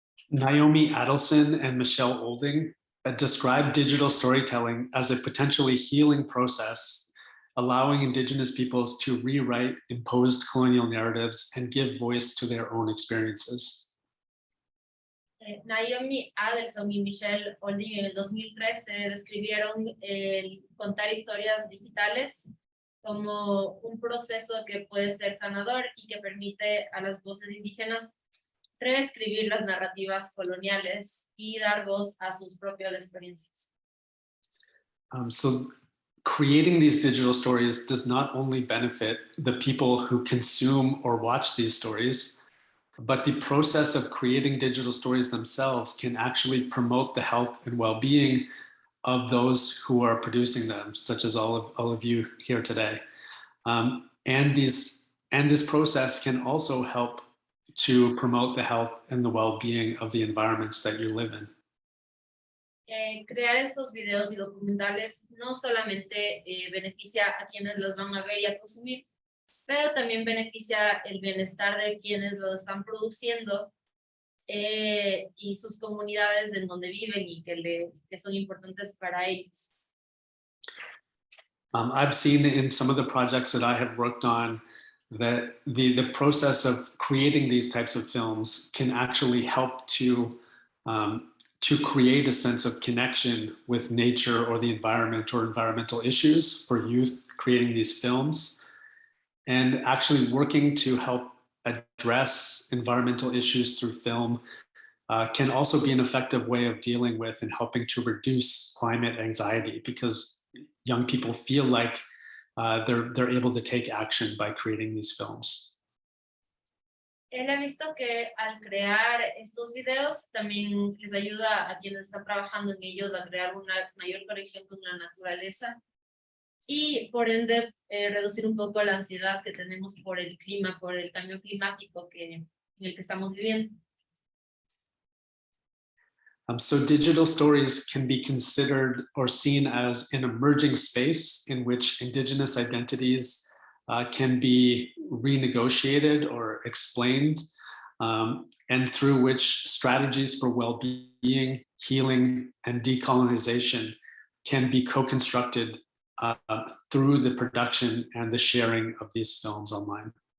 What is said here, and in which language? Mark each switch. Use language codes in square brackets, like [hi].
[en] Naomi Adelson and Michelle Olding describe digital storytelling as a potentially healing process, allowing Indigenous peoples to rewrite imposed colonial narratives and give voice to their own experiences. [es] Naomi Adelson y Michelle Olding en el 2013 describieron el contar historias digitales como un proceso que puede ser sanador y que permite a las voces indígenas reescribir las narrativas coloniales y dar voz a sus propias experiencias. [en] So creating these digital stories does not only benefit the people who consume or watch these stories, but the process of creating digital stories themselves can actually promote the health and well-being of those who are producing them, such as all of you here today. And this process can also help to promote the health and the well-being of the environments that you live in. [es] Crear estos videos y documentales no solamente beneficia a quienes los van a ver y a consumir, pero también beneficia el bienestar de quienes lo están produciendo y sus comunidades en donde viven y que son importantes para ellos. [en] I've seen in some of the projects that I have worked on that the process of creating these types of films can actually help to create a sense of connection with nature or the environment or environmental issues for youth creating these films, and actually working to help address environmental issues through film can also be an effective way of dealing with and helping to reduce climate anxiety, because young people feel like they're able to take action by creating these films. [es] Él ha visto que al crear estos videos también les ayuda a quienes están trabajando en ellos a crear una mayor conexión con la naturaleza y por ende reducir un poco la ansiedad que tenemos por el clima, por el cambio climático en el que estamos viviendo. [en] So digital stories can be considered or seen as an emerging space in which Indigenous identities can be renegotiated or explained, and through which strategies for well-being, healing, and decolonization can be co-constructed through the production and the sharing of these films online.